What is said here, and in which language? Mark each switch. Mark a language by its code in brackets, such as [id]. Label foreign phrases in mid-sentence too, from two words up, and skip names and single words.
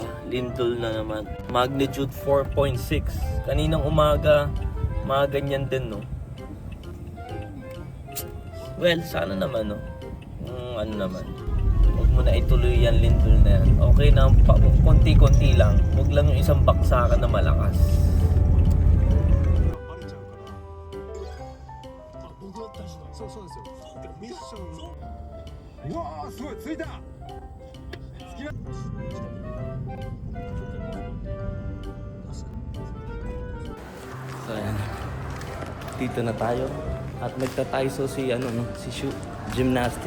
[tl] Lindol na naman. Magnitude 4.6. Kaninang umaga, mga ganyan din, no? Well, sana naman, no? Ano naman. Huwag mo na ituloy yan, lindol na yan. Okay na, konti-konti lang. Huwag lang yung isang baksakan na malakas. [ja] そうそうですよ。ミッション。うわーすごいついた。 [tl] So ayan. Dito na tayo. At magtataiso si si Shu. Gymnastic.